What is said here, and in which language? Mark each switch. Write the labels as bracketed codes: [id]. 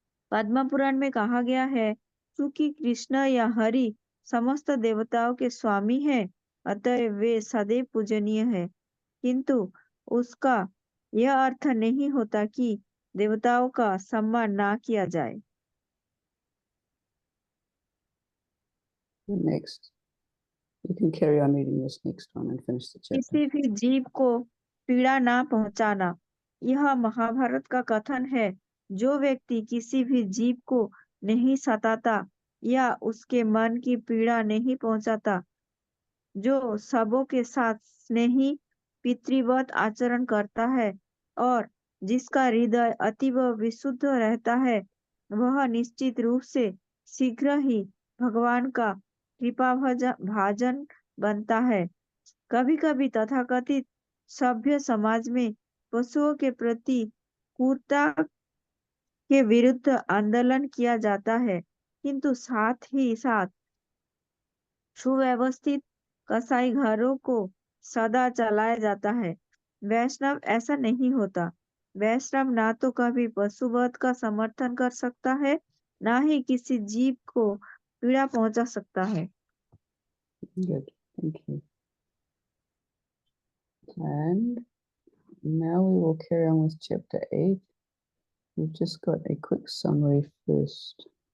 [hi] पद्म पुराण में कहा गया है, चूंकि कृष्ण या हरि समस्त देवताओं के स्वामी हैं, अतः वे सदैव पूजनीय हैं, किंतु उसका यह अर्थ नहीं होता कि देवताओं का सम्मान ना किया जाए। [en] Next, you can carry on reading this next one and finish the chapter. [hi] किसी भी जीव को पीड़ा ना पहुंचाना, यह महाभारत का कथन है। जो व्यक्ति किसी भी जीव को नहीं सताता या उसके मन की पीड़ा नहीं पहुंचाता, जो सबों के साथ स्नेही पितृवत आचरण करता है और जिसका हृदय अतीव विशुद्ध रहता है, वह निश्चित रूप से शीघ्र ही भगवान का कृपा भाजन बनता है। कभी कभी तथाकथित सभ्य समाज में पशुओं के प्रति क्रूरता के विरुद्ध आंदोलन किया जाता है, किंतु साथ ही साथ सुव्यवस्थित कसाई घरों को सदा चलाया जाता है। वैष्णव ऐसा नहीं होता। वैष्णव ना तो कभी पशुवध का समर्थन कर सकता है, ना ही किसी जीव को पीड़ा पहुंचा सकता है। [en] Good. Thank you. And now we will carry on with chapter 8. We've just got a quick summary first.